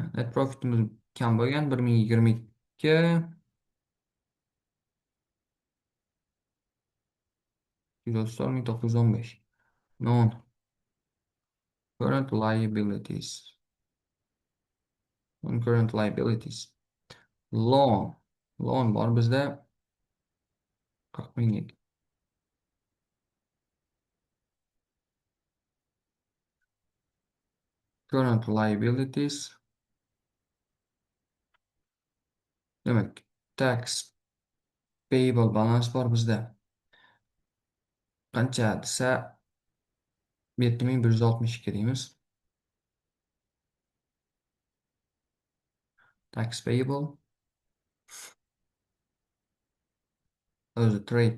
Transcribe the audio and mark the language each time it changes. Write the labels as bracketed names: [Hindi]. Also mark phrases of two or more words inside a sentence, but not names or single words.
[English] Net profitimiz [Uzbek] kam bo'lgan 1022 915. [English] Non current liabilities. Non-current liabilities. [Uzbek] Loan bor bizda 40 minglik. [English] Current liabilities. [Uzbek] Demak, [English] tax payable balance [Uzbek] bor bizda. Qancha desa 7162 deymiz. [English] Tax payable. [Uzbek] O'zi trade.